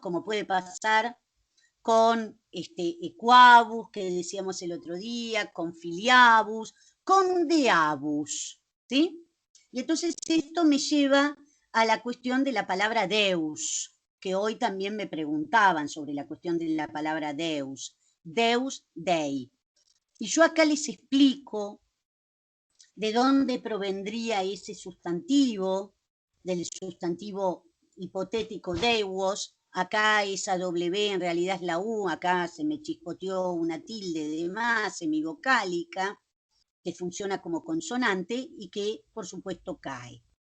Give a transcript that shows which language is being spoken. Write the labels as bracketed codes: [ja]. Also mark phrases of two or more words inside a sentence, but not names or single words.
[es] Como puede pasar con equabus, que decíamos el otro día, con filiabus, con deabus, ¿sí? Y entonces esto me lleva a la cuestión de la palabra deus, que hoy también me preguntaban sobre la cuestión de la palabra deus, [la] deus, dei. [es] Y yo acá les explico de dónde provendría ese sustantivo, del sustantivo hipotético deus. Acá esa W en realidad es la U, acá se me chispoteó una tilde de más, semivocálica, que funciona como consonante y que por supuesto cae.